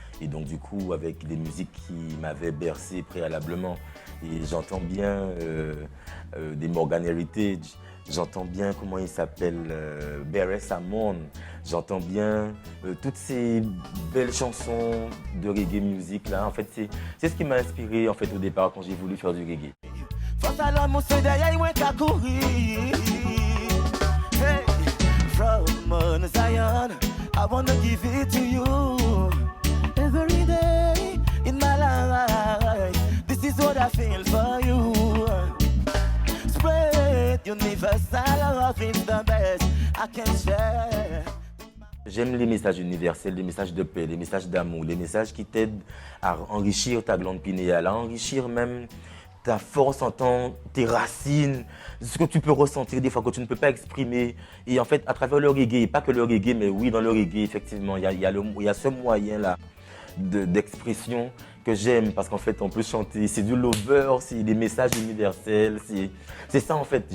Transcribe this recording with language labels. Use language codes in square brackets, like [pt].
[fr] Et donc du coup, avec les musiques qui m'avaient bercé préalablement, et j'entends bien des Morgan Heritage, j'entends bien, comment il s'appelle, Beres Hammond, j'entends bien toutes ces belles chansons de reggae music là. En fait, c'est ce qui m'a inspiré en fait au départ quand j'ai voulu faire du reggae. Face à l'amour, c'est derrière, il qu'à courir. [en] Hey, from Zion, I wanna give it to you. Every day in my life, this is what I feel for you. Spread universal love is the best I can share. [fr] J'aime les messages universels, les messages de paix, les messages d'amour, les messages qui t'aident à enrichir ta glande pinéale, à enrichir même ta force en tant, tes racines, ce que tu peux ressentir des fois que tu ne peux pas exprimer. Et en fait, à travers le reggae, et pas que le reggae, mais oui, dans le reggae, effectivement, il y a ce moyen-là d'expression que j'aime, parce qu'en fait, on peut chanter, c'est du lover, c'est des messages universels, c'est ça en fait.